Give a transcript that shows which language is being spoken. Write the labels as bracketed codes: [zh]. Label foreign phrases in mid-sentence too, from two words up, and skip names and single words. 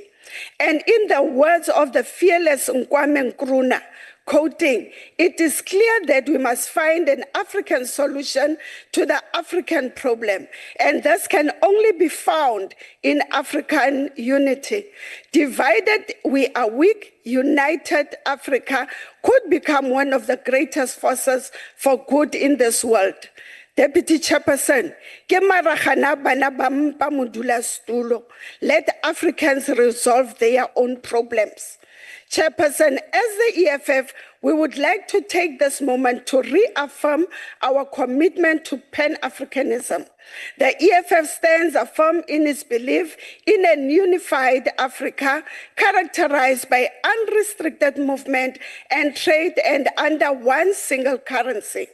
[en] And in the words of the fearless Kwame Nkrumah, quoting, "It is clear that we must find an African solution to the African problem, and this can only be found in African unity. Divided, we are weak. United, Africa could become one of the greatest forces for good in this world." Deputy Chairperson, [tn] ke maragana bana ba mpa modulasetulo. [en] Let Africans resolve their own problems. Chairperson, as the EFF, we would like to take this moment to reaffirm our commitment to Pan-Africanism. The EFF stands firm in its belief in a unified Africa characterized by unrestricted movement and trade and under one single currency.